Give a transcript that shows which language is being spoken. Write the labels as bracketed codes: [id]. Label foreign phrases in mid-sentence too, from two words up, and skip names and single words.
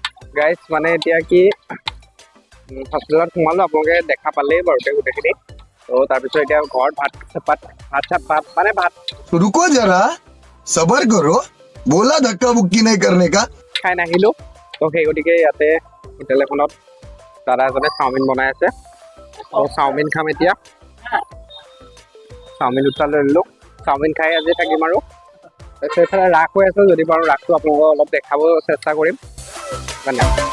[as] গাইজ মানে এতিয়া কি হস্পিটেলত সোমালো আপোনালোকে দেখা পালেই বাৰু গোটেইখিনি তো তাৰপিছত এতিয়া ঘৰত ভাত মানে ভাত [hi] रुको जरा सबर करो बोला धक्का मुक्की नहीं करने का [as] খাই নাহিলো তো সেই গতিকে ইয়াতে হোটেল এখনত দাদা এজনে চাওমিন বনাই আছে তো চাওমিন খাম এতিয়া চাওমিন দুটা লৈ ল'লোঁ চাওমিন খাই আজি থাকিম আৰু তাৰপিছত এইফালে ৰাস হৈ আছে যদি পাৰোঁ ৰাসটো আপোনালোকক অলপ দেখাব চেষ্টা কৰিম মানে